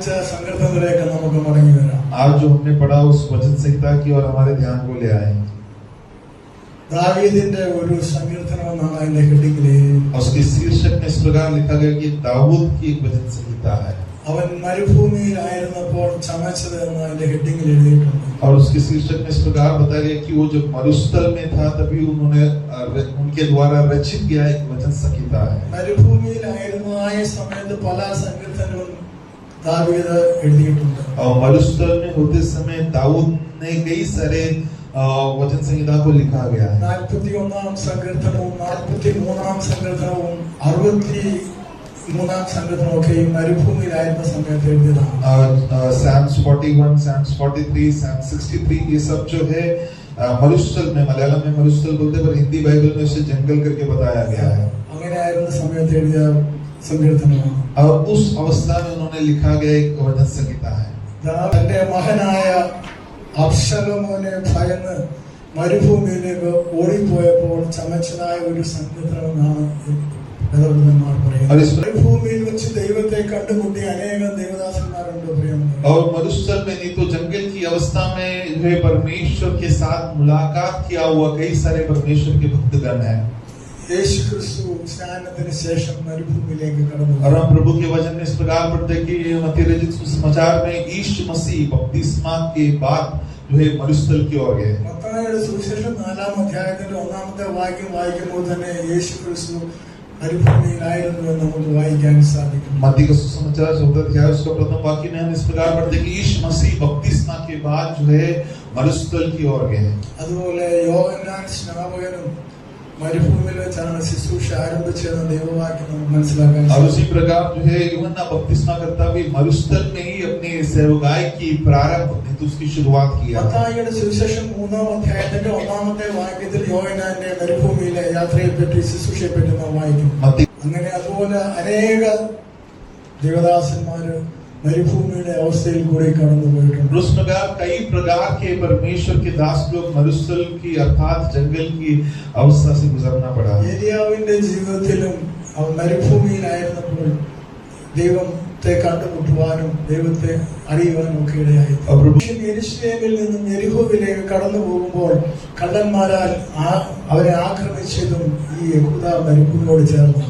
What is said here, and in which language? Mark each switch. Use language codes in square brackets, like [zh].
[ml] സങ്കീർത്തനത്തിലേക്ക് നമുക്ക് മടങ്ങി വരാം. [hi] आज जो हमने पढ़ा उस वचन संहिता की और हमारे ध्यान को ले आए. [ml] ദാവീദിന്റെ ഒരു സങ്കീർത്തനം എന്നാണ് അതിന്റെ ഹെഡിങ്ങില്. [hi] और उसके शीर्षक में इस प्रकार लिखा गया कि दाऊद की एक वचन संहिता है. [ml] അവൻ മരുഭൂമിയിലായിരുന്നപ്പോൾ ചമച്ചത് എന്ന് അതിന്റെ ഹെഡിങ്ങിൽ എഴുതിയിട്ടുണ്ട്. [hi] और उसके शीर्षक में इस प्रकार बताया गया कि वो जब मरुस्थल में था तभी उन्होंने उनके द्वारा रचित गया एक वचन संहिता है. [ml] മരുഭൂമിയിലായിരുന്നതായ സമയത്ത് പല സങ്കീർത്തനങ്ങളും ദാവീദ് എഴുതിയിട്ടുണ്ട്. [hi] और मरुस्थल में होते समय दाऊद ने कई सारे वचन संहिता को लिखा गया है. [ml] 41-ാം സങ്കീർത്തനവും 43-ാം സങ്കീർത്തനവും 63-ാം സങ്കീർത്തനവും ഒക്കെ മരുഭൂമിയിലായിരുന്ന സമയത്ത് എഴുതിയതാണ്. [hi] Psalms 41, Psalms 43, Psalms 63 ये सब जो है मरुस्थल में, मलयालम में मरुस्थल बोलते पर हिंदी बाइबल में उसे जंगल करके बताया गया है. [ml] അങ്ങനെ ആയിരുന്ന സമയത്ത് എഴുതിയ സങ്കീർത്തനമാണ്. [hi] और उस अवस्था में उन्होंने लिखा गया एक वचन संहिता है. [ml] തന്റെ മകനായ അബ്ശലോമിനെ ഭയന്ന് മരുഭൂമിയിലേക്ക് ഓടിപ്പോയപ്പോൾ ചമച്ചതായ ഒരു സങ്കീർത്തനമെന്നാണ് വേദപണ്ഡിതന്മാർ പറയുന്നത്. മരുഭൂമിയിൽ വെച്ച് ദൈവത്തെ കണ്ടുമുട്ടിയ അനേകം ദേവദാസന്മാരുണ്ട് പ്രിയമുള്ളവരെ. [hi] और मरुस्थल में नहीं तो जंगल की अवस्था में जो है परमेश्वर के साथ मुलाकात किया हुआ कई सारे परमेश्वर के भक्तगण हैं. [ml] യേശു ക്രിസ്തു സ്നാനത്തിന് ശേഷം മരുഭൂമിയിലേക്ക് കടന്നു. [hi] और हम प्रभु के वचन में इस प्रकार पढ़ते हैं कि मत्ती रचित सुसमाचार में यीशु मसीह बपतिस्मा के बाद जो है मरुस्थल की ओर गए. [ml] മത്തായിയുടെ സുവിശേഷം 4-ാം അധ്യായത്തിന്റെ 1-ാമത്തെ വാക്യം വായിക്കുമ്പോൾ തന്നെ യേശു ക്രിസ്തു മരുഭൂമിയിലായിരുന്നു എന്ന് നമുക്ക് വായിക്കാൻ സാധിക്കും. [hi] मत्ती का सुसमाचार 14 अध्याय उसका प्रथम वाक्य में हम इस प्रकार पढ़ते हैं कि यीशु मसीह बपतिस्मा के बाद जो है मरुस्थल की ओर गए. [ml] അതുപോലെ യോഹന്നാൻ സ്നാപകനും മരുഭൂമിയിൽ വെച്ചാണ് ശുശ്രൂഷ ആരംഭിച്ചതെന്ന് ദൈവവാക്യം നമുക്ക് മനസ്സിലാക്കാൻ [hi] और [ml] സാധിക്കും. [hi] उसी प्रकार जो है यूहन्ना बपतिस्मा करता भी मरुस्थल में ही अपनी सेवकाई की प्रारंभ नहीं तो उसकी शुरुआत किया. [ml] മത്തായിയുടെ സുവിശേഷം 3-ാം അധ്യായത്തിന്റെ 1-ാമത്തെ വാക്യത്തിൽ യോഹന്നാന്റെ മരുഭൂമിയിലെ യാത്രയെപ്പറ്റി ശുശ്രൂഷയെപ്പറ്റി നാം വായിക്കും. അങ്ങനെ അതുപോലെ അനേക ദേവദാസന്മാര് മരുഭൂമിയുടെ അവസ്ഥയിൽ കൂടി കടന്നു പോയിട്ടുണ്ട്. [hi] उस प्रकार कई प्रकार के परमेश्वर के दास लोग मरुस्थल की अर्थात जंगल की अवस्था से गुजरना पड़ा. [ml] ഏലിയാവിന്റെ ജീവിതത്തിലും അവൻ മരുഭൂമിയിലായിരുന്നപ്പോൾ ദൈവത്തെ കണ്ടുമുട്ടുവാനും ദൈവത്തെ അറിയുവാനും ഒക്കെ ഇടയായി. യെരൂശലേമിൽ നിന്നും യെരിഹോവിലേക്ക് കടന്നു പോകുമ്പോൾ കള്ളന്മാരാൽ അവരെ ആക്രമിച്ചതും ഈ യഹൂദ മരുഭൂമിയോട് ചേർന്നു.